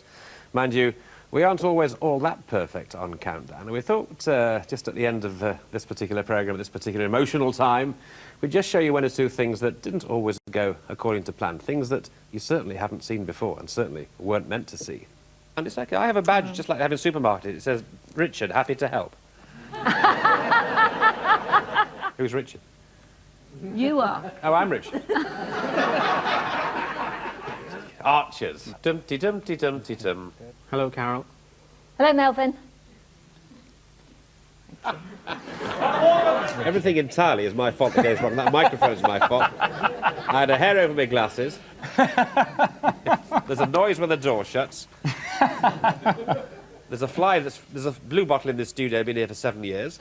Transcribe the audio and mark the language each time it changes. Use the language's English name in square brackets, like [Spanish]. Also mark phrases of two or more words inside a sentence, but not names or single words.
[English] Mind you, we aren't always all that perfect on Countdown, and we thought just at the end of this particular programme, this particular emotional time, we'd just show you one or two things that didn't always go according to plan, things that you certainly haven't seen before and certainly weren't meant to see. And it's like, I have a badge just like I have in a supermarket. It says, Richard, happy to help. Who's Richard? You are. Oh, I'm Richard. Archers. Dum-ty-dum-ty-dum-ty-dum. Hello, Carol. Hello, Melvin. Everything entirely is my fault that goes wrong. That microphone's my fault. I had a hair over my glasses. There's a noise when the door shuts. There's a fly, there's a blue bottle in this studio, been here for 7 years.